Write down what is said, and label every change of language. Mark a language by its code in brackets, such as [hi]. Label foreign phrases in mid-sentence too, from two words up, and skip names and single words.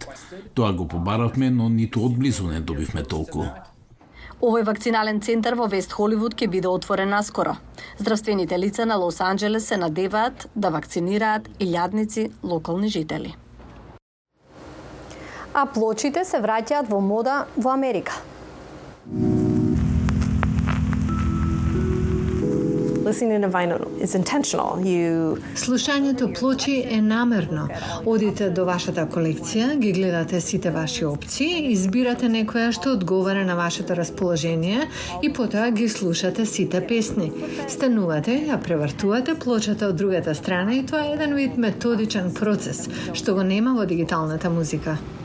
[mk] Тоа го побаравме, но ниту одблизу не добивме толку. Овој вакцинален центар во Вест Холивуд ќе биде отворен наскоро. Здравствените лица на Лос Анџелес се надеваат да вакцинираат илјадници локални жители. А плочите се враќаат во мода во Америка. [en] Listening to vinyl is intentional. [mk] Слушањето плочи е намерно. Одите до вашата колекција, ги гледате сите ваши опции, избирате некоја што одговара на вашето расположение и потоа ги слушате сите песни. Станувате, ја превртувате плочата од другата страна и тоа е еден вид методичен процес, што го нема во дигиталната музика.